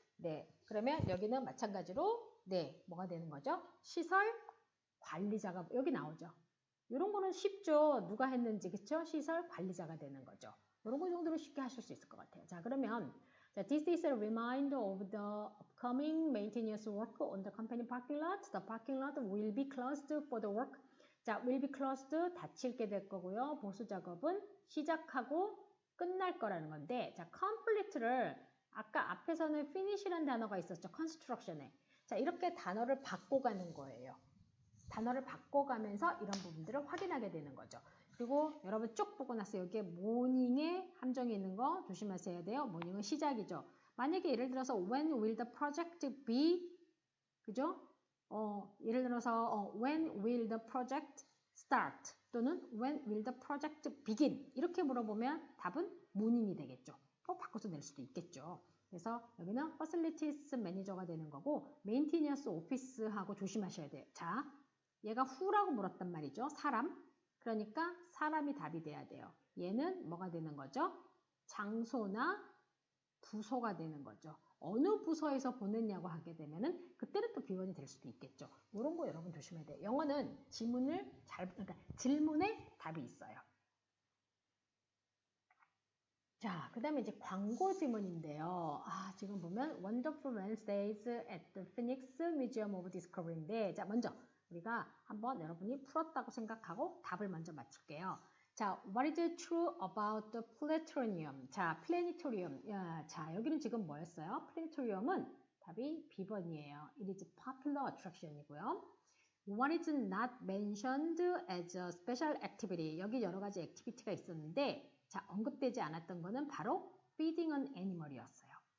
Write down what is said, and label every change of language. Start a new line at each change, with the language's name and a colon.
Korean: 네, 그러면 여기는 마찬가지로 네, 뭐가 되는 거죠? 시설 관리자가 여기 나오죠. 이런 거는 쉽죠. 누가 했는지, 그쵸? 시설 관리자가 되는 거죠. 이런 거 정도로 쉽게 하실 수 있을 것 같아요. 자, 그러면
English: this is a reminder of the upcoming maintenance work on the company parking lot. The parking lot will be closed for the work.
Korean: 자,
English: will be closed
Korean: 닫힐게 될 거고요. 보수 작업은 시작하고 끝날 거라는 건데, 자, complete를 아까 앞에서는 finish라는 단어가 있었죠. construction에. 자, 이렇게 단어를 바꿔가는 거예요. 단어를 바꿔가면서 이런 부분들을 확인하게 되는 거죠. 그리고 여러분 쭉 보고 나서 여기에 모닝에 함정이 있는 거 조심하셔야 돼요. 모닝은 시작이죠. 만약에 예를 들어서
English: when will the project be
Korean: 그죠? 예를 들어서
English: when will the project start 또는 when will the project begin
Korean: 이렇게 물어보면 답은 morning이 되겠죠. 바꿔서 낼 수도 있겠죠. 그래서 여기는 facilities manager가 되는 거고 maintenance office하고 조심하셔야 돼요. 자, 얘가 who라고 물었단 말이죠. 사람. 그러니까 사람이 답이 돼야 돼요. 얘는 뭐가 되는 거죠? 장소나 부서가 되는 거죠. 어느 부서에서 보냈냐고 하게 되면은 그때는 또 비원이 될 수도 있겠죠. 이런 거 여러분 조심해야 돼요. 영어는 그러니까 질문에 답이 있어요. 자, 그 다음에 이제 광고 지문인데요. 지금 보면 Wonderful Wednesdays at the Phoenix Museum of Discovery인데, 자, 먼저 우리가 한번 여러분이 풀었다고 생각하고 답을 먼저 맞출게요.
English: 자, what is true about the planetarium?
Korean: 자, 플래니토리움. 자, 여기는 지금 뭐였어요? 플래니토리움은 답이 B번이에요.
English: It is popular attraction이고요. What is not mentioned as a special activity?
Korean: 여기 여러 가지 액티비티가 있었는데, 자, 언급되지 않았던 거는 바로
English: feeding an animal
Korean: 이었어요.